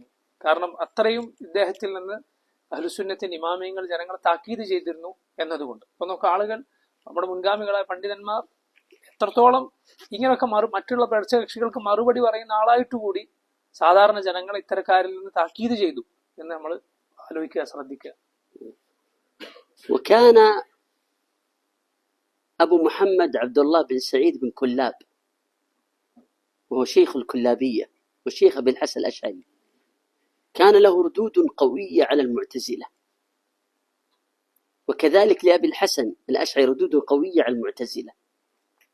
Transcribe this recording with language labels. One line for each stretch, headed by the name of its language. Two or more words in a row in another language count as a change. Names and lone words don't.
Malayalam: കാരണം അത്രയും ഇദ്ദേഹത്തിൽ നിന്ന് അഹ്ലുസുന്നത്തിന്റെ ഇമാമിയങ്ങൾ ജനങ്ങളെ താക്കീത് ചെയ്തിരുന്നു എന്നതുകൊണ്ട്. അപ്പൊ നമുക്ക് ആളുകൾ, നമ്മുടെ മുൻഗാമികളായ പണ്ഡിതന്മാർ എത്രത്തോളം ഇങ്ങനെയൊക്കെ മറ്റുള്ള കക്ഷികൾക്ക് മറുപടി പറയുന്ന ആളായിട്ടുകൂടി സാധാരണ ജനങ്ങളെ ഇത്തരക്കാരിൽ നിന്ന് താക്കീത് ചെയ്തു എന്ന് നമ്മൾ ആലോചിക്കുക, ശ്രദ്ധിക്കുക.
Arabic: وكان أبو محمد عبد الله بن سعيد بن كلاب، وهو شيخ الكلابية وشيخ أبي الحسن الأشعري، كان له ردود قوية على المعتزلة، وكذلك لأبي الحسن الأشعري ردود قوية على المعتزلة.